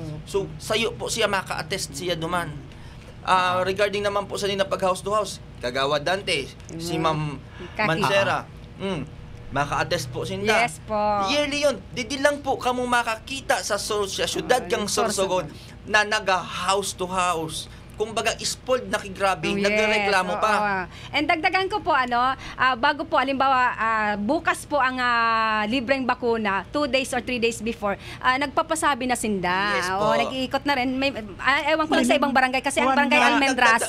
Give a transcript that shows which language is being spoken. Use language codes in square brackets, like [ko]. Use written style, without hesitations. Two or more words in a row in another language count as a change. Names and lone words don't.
[bik] So, sayo po siya maka-attest siya duman. Regarding naman po sa nina pag [en] house to house, [bik] Kagawad Dante, si Ma'am Mancera, maka-attest po sinda. Yes po. Yearly yun, di lang po kamo makakita sa syudad kang Sorsogon na naga- [en] house to house. [bik] Kumbaga, spoiled na kigrabe, nagreklamo pa. And dagdagan ko po, bago po, halimbawa, bukas po ang libreng bakuna, [en] 2 days or 3 days before, [bik] nagpapasabi na sinda. [tl] Nag-iikot na rin. Ewan ko lang sa ibang barangay, kasi ang barangay Almendras.